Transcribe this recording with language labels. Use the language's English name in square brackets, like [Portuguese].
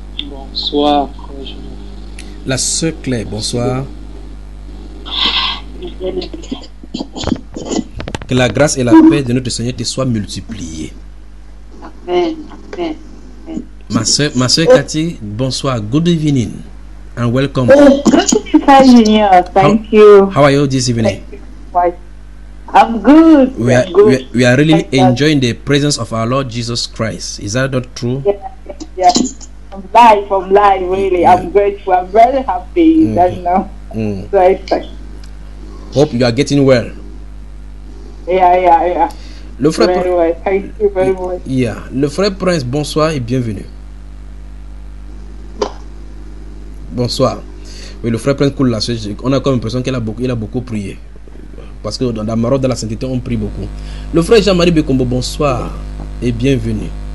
[French] Bonsoir, frère Junior. La sœur Claire, bonsoir. Que la grâce et la paix de notre Seigneur te soient multipliées. Amen. Amen. Ma soeur Cathy, bonsoir. [English] Good evening and welcome. Good evening, Frère Junior. Thank you. How are you this evening? I'm good. We are really enjoying the presence of our Lord Jesus Christ. Is that not true? Yeah. From life, really. Yeah. I'm grateful. I'm very happy. So hope you are getting well. Yeah. [French] Le frère [English] very well. Thank you very much. Yeah. [French] Le frère Prince, bonsoir et bienvenue. Bonsoir. Oui, le frère Prince coule la soeur. On a comme l'impression qu'il a beaucoup prié. Parce que dans la Maroc de la sainteté, on prie beaucoup. Le frère Jean-Marie Bekombo, bonsoir et bienvenue.